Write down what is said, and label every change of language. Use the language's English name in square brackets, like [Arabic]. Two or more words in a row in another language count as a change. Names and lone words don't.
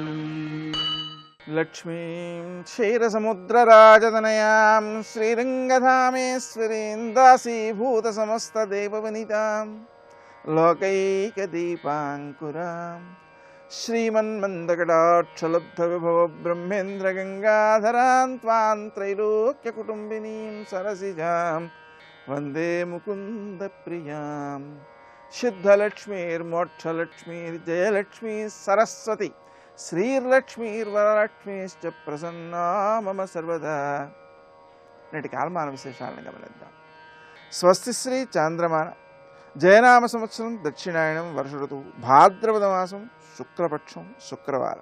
[Sanskrit] लक्ष्मीं क्षीरसमुद्रराजतनयां श्रीरङ्गधामेश्वरीं दासीभूतसमस्तदेववनितां लोकैकदीपाङ्कुरां श्रीमन्मन्दकटाक्षलब्धविभवब्रह्मेन्द्रगङ्गाधरां त्वां त्रैलोक्यकुटुम्बिनीं सरसिजां वन्दे मुकुन्दप्रियां। सिद्धलक्ष्मीर्मोक्षलक्ष्मीर्जयलक्ष्मी सरस्वती శ్రీర్లక్ష్మీర్వరలక్ష్మీశ్చ ప్రసన్నా మమ సర్వదా. [Telugu] నేటి కాలమాన విశేషాలను గమనిద్దాం. స్వస్తి శ్రీ చాంద్రమాన జయనామ సంవత్సరం దక్షిణాయనం వర్ష ఋతువు భాద్రపద మాసం శుక్లపక్షం శుక్రవారం.